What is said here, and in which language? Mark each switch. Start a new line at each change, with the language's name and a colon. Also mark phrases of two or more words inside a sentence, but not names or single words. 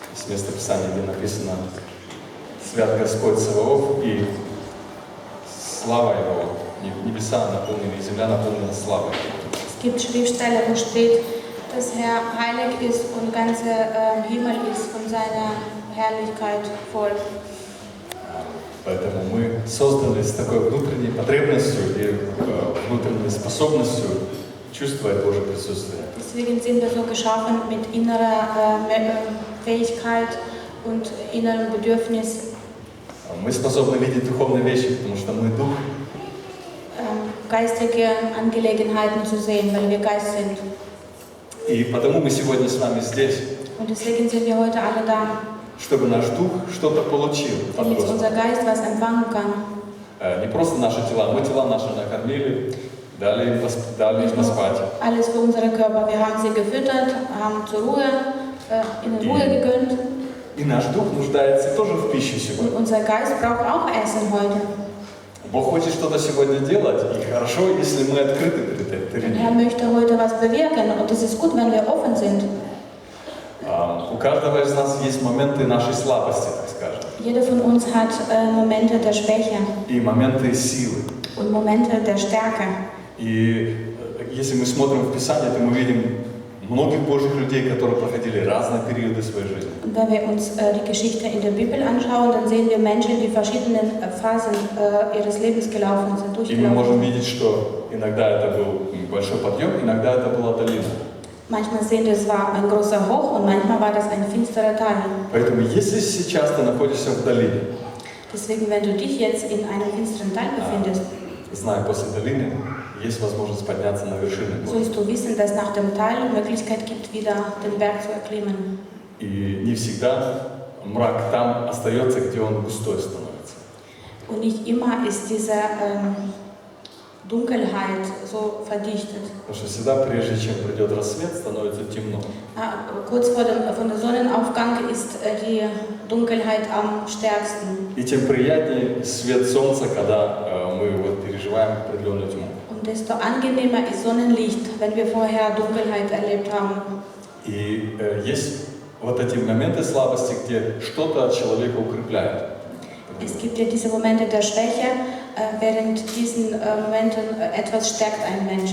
Russian: место Писания, где написано «Свят Господь Саваоф» и «Слава Его». Небеса наполнены, и земля наполнена славой.
German: Es gibt Schriftstelle, wo steht, dass Herr heilig ist und ganze Himmel ist von seiner Herrlichkeit voll.
Russian: Поэтому мы созданы с такой внутренней потребностью и внутренней способностью чувствовать Божье присутствие.
German: Deswegen sind wir so geschaffen mit innerer Fähigkeit und innerem Bedürfnis,
Russian: Мы способны видеть духовные вещи, потому что мы дух.
German: geistige Angelegenheiten zu sehen, weil wir Geist sind.
Russian: И потому мы сегодня с вами здесь,
German: Und deswegen sind wir heute alle da,
Russian: чтобы наш дух что-то получил от
German: damit
Russian: Господа.
German: unser Geist was empfangen kann.
Russian: Не просто наши тела, мы тела наши накормили, дали им поспать.
German: Alles für unsere Körper. Wir haben sie gefüttert, haben zur Ruhe, ihnen Ruhe gegönnt.
Russian: И наш дух нуждается тоже в пище
German: Und
Russian: сегодня.
German: unser Geist braucht auch Essen heute.
Russian: Бог хочет что-то сегодня делать, и хорошо, если мы открыты перед
German: Und Herr
Russian: этим.
German: möchte heute was bewirken und es ist gut, wenn wir offen sind.
Russian: У каждого из нас есть моменты нашей слабости, так скажем,
German: Jeder von uns hat Momente der Schwäche
Russian: и моменты силы.
German: und Momente der Stärke.
Russian: И если мы смотрим в Писание, то мы видим многих Божьих людей, которые проходили разные периоды своей жизни.
German: Und wenn wir uns die Geschichte in der Bibel anschauen, dann sehen wir Menschen, die verschiedenen Phasen ihres Lebens gelaufen sind,
Russian: И мы можем
German: durchgelaufen sind.
Russian: видеть, что иногда это был большой подъем, иногда это была долина.
German: Manchmal sehen wir, es war ein großer Hoch und manchmal war das ein finsterer Tal.
Russian: Поэтому если сейчас ты находишься в долине,
German: Deswegen, wenn du dich jetzt in einem finsteren Tal befindest,
Russian: знай, после долины есть возможность подняться на вершины.
German: sollst du wissen, dass nach dem Tal Möglichkeit gibt, wieder den Berg zu erklimmen.
Russian: И не всегда мрак там остается, где он густой становится.
German: Und nicht immer ist diese Dunkelheit so verdichtet.
Russian: Потому что всегда, прежде чем придет рассвет, становится темно.
German: Kurz vor dem Sonnenaufgang ist die Dunkelheit am stärksten.
Russian: И тем приятнее свет солнца, когда мы вот переживаем определенную тьму.
German: Und desto angenehmer ist Sonnenlicht, wenn wir vorher Dunkelheit erlebt haben.
Russian: И есть вот эти моменты слабости, где что-то человека укрепляет.
German: Es gibt ja diese Momente der Schwäche, während diesen Momenten etwas stärkt einen Menschen.